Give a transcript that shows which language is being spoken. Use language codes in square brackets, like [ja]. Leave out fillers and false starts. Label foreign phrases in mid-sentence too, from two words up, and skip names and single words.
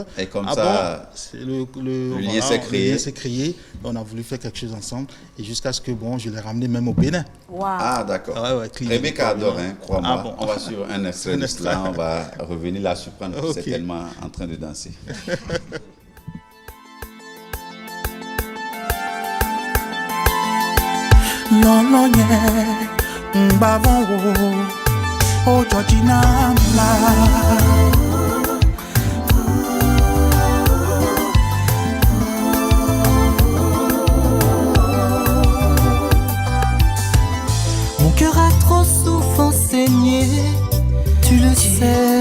[fr] Et comme ah ça, bon, le lien s'est créé. Le lien s'est créé. On a voulu faire quelque chose ensemble. Et jusqu'à ce que, bon, je l'ai ramené même au Bénin. Wow. Ah, d'accord. Ah ouais, Cliff, Rebecca adore, hein, crois-moi. Ah bon. On va sur un extrait de cela, on va revenir la surprendre. Ok. C'est tellement en train de danser. [ee] Lolo nye mbavon o Georgina mla. [fr] Mon cœur a trop souvent saigné, tu le sais.